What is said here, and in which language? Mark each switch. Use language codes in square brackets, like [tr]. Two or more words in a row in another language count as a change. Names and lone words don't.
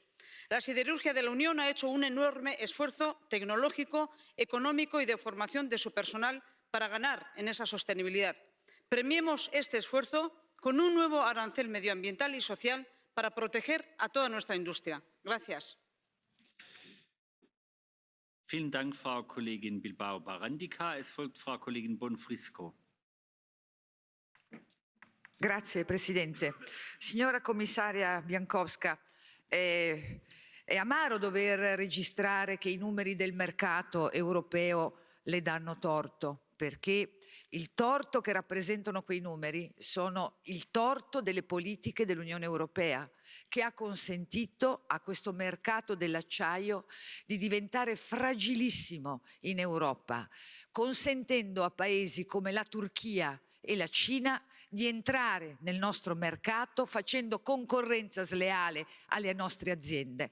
[es] La siderurgia de la Unión ha hecho un enorme esfuerzo tecnológico, económico y de formación de su personal para ganar en esa sostenibilidad. Premiemos este esfuerzo con un nuevo arancel medioambiental y social para proteger a toda nuestra industria. Gracias. [de] Vielen Dank, Frau Kollegin Bilbao Barandica. Es folgt Frau Kollegin Bonfrisco. [it] Grazie Presidente. Signora Commissaria Bieńkowska, è amaro dover registrare che i numeri del mercato europeo le danno torto, perché il torto che rappresentano quei numeri sono il torto delle politiche dell'Unione Europea, che ha consentito a questo mercato dell'acciaio di diventare fragilissimo in Europa, consentendo a paesi come la Turchia e la Cina di entrare nel nostro mercato facendo concorrenza sleale alle nostre aziende.